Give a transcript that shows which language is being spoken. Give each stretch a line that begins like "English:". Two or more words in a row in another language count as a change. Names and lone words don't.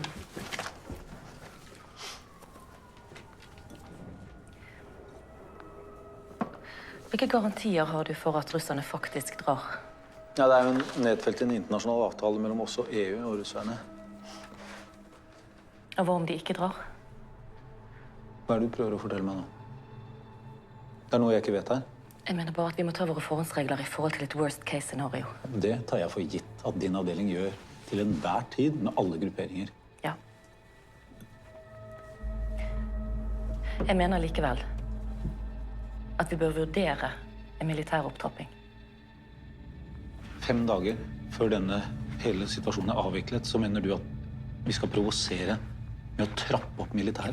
Norwegian: Hvilke garantier har du for at russerne faktisk drar? Ja, det jo en nedfelt i en internasjonal avtale mellom oss og EU og russerne. Og hva om de ikke drar? Hva det du prøver å fortelle meg nå? Det noe jeg ikke vet her. Jeg mener bare at vi må ta våre forhåndsregler i forhold til et
English: worst case scenario.
Norwegian: Det tar jeg for gitt at din avdeling gjør til enhver tid med alle grupperinger. Ja. Jeg mener likevel at vi bør vurdere en militær opptrapping. 5 dager før denne hele situasjonen avviklet, så mener du at vi skal provosere med å trappe opp militæret?